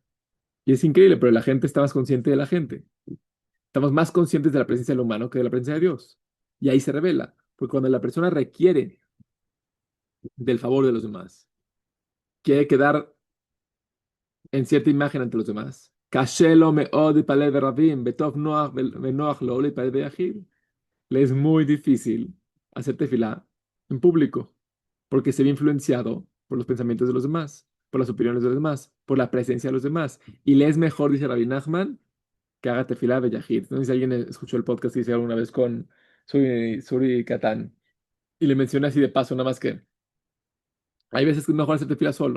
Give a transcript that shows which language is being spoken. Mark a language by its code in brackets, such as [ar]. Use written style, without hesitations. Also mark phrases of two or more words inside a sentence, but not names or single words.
[es] Y es increíble, pero la gente está más consciente de la gente. Estamos más conscientes de la presencia del humano que de la presencia de Dios. Y ahí se revela. Porque cuando la persona requiere del favor de los demás, quiere quedar en cierta imagen ante los demás. [he] קשה לו מאוד להתפלל ברבים, בטוב נוח ונוח לו להתפלל ביחיד. [es] Le es muy difícil hacer tefilá en público, porque se ve influenciado por los pensamientos de los demás, por las opiniones de los demás, por la presencia de los demás. Y le es mejor, dice Rabbi Nachman, que haga [he] תפילה ביחיד. [es] No sé si alguien escuchó el podcast que hice alguna vez con Suri Katán, y le mencioné así de paso, nada más que hay veces que es mejor hacer tefilá solo.